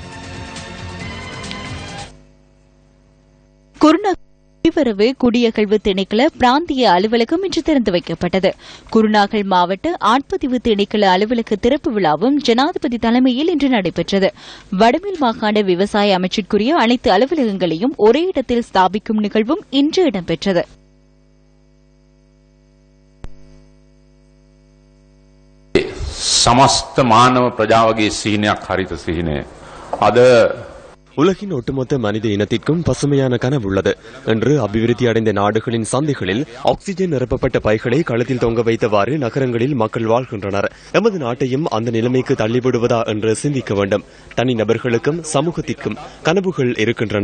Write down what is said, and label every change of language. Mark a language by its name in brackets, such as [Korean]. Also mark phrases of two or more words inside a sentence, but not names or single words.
[Tamil] குடிவரவு குடியகழ்வு திணைக்கள பிராந்திய அலுவலகம் இன்று திறந்து வைக்கப்பட்டது. குருநாகல் மாவட்ட ஆட்பதிவு திணைக்கள அலுவலக திறப்பு விழாவும் ஜனாதிபதி தலைமையில் இன்று நடைபெற்றது. வடமேல் மாகாண விவசாய அமைச்சிற்குரிய அனைத்து அலுவலகங்களையும் ஒரே இடத்தில் ஸ்தாபிக்கும் நிகழ்வும் இன்று இடம்பெற்றது. [Sinhala] සමස්ත මානව ප්‍රජාවගේ සිහිනයක් හරිත සිහිනය. අද [Tamil] உலகின் ஒட்டுமொத்த மனித இனத்திற்கும் பசுமையான கனவு உள்ளது என்று அபிவிருத்தி அடைந்த நாடுகளின் சந்தைகளில் ஆக்சிஜன் நிரப்பப்பட்ட பைகளை களத்தில் தொங்க வைத்தவாறு நகரங்களில் மக்கள் வாழ்கின்றனர். எமது நாட்டையும் அந்த நிலைமைக்கு தள்ளிவிடுவதா என்று சிந்திக்க வேண்டும். தனிநபர்களுக்கும் சமூகத்திற்கும் கனவுகள் இருக்கின்றன.